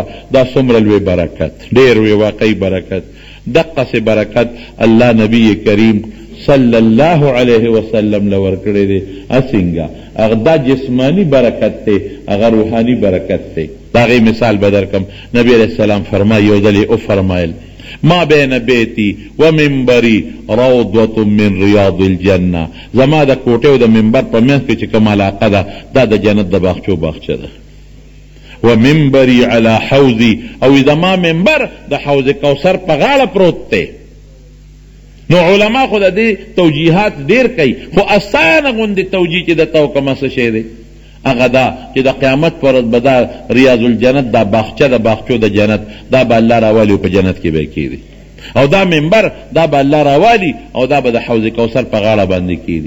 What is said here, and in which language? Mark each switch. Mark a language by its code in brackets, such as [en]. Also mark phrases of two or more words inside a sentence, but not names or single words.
[ps] دا څومره لوی برکت ډېر وی واقعي برکت. دقسې برکت الله نبی کریم [ar] صلی الله علیه وسلم [ps] لور کړی دی. اسنګه هغه دا جسمانی برکت دی هغه روحانی برکت دی. دا غي مثال به درکم. نبی [ar] علیہ السلام [ps] فرمایي یو ځل او فرمایل [ar] ما بین بیتی و منبری روضة من ریاض الجنه [ps] زما د کوټې او د منبر په منځ کې چې کوم علاقه ده دا د جنت د باغچو باغچه ده. [ar] و منبری علی حوضی [ps] او زما منبر د حوض کوثر په غاړه پروت دی. نو علما خو د دې توجیهات ډېر کوي خو اسانه غوندې توجیه چې د تو کومه څه شی دی هغه دا چې د قیامت پر ورځ به دا [ar] ریاض الجنت [ps] دا باغچه د باغچو د جنت دا به الله راوالي په جنت کې به کېږي او دا منبر دا به الله راوالي او دا به د حوض کوثر په غاړه باندې کېږي.